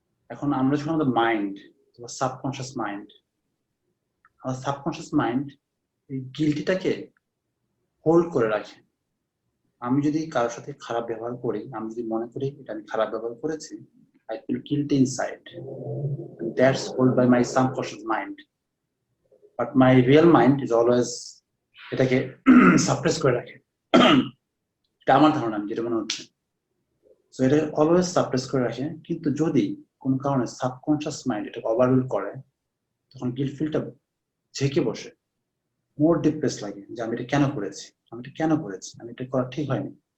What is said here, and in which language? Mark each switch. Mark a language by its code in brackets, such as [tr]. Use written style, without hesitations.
[bn] এখন আমরা যখন আমাদের মাইন্ড, সাবকনশিয়াস মাইন্ড, আমার সাবকনশিয়াস মাইন্ড এই গিল্টিটাকে হোল্ড করে রাখে। আমি যদি কারোর সাথে খারাপ ব্যবহার করি, আমি যদি মনে করি এটা আমি খারাপ ব্যবহার করেছি, [en] I feel guilty inside. And that's held by my subconscious mind. But my real mind is always [bn] এটাকে সাপ্রেস করে রাখে। এটা আমার ধারণা, আমি যেটা মনে হচ্ছে। সো এটা অলওয়েজ সাপ্রেস করে রাখে, কিন্তু যদি কোনো কারণে সাবকনশিয়াস মাইন্ড এটা ওভাররুল করে, তখন গিল্ট ফিলটা ঝেঁকে বসে, মোর ডিপ্রেস লাগে যে আমি এটা কেন করেছি, আমি এটা করা ঠিক হয়নি।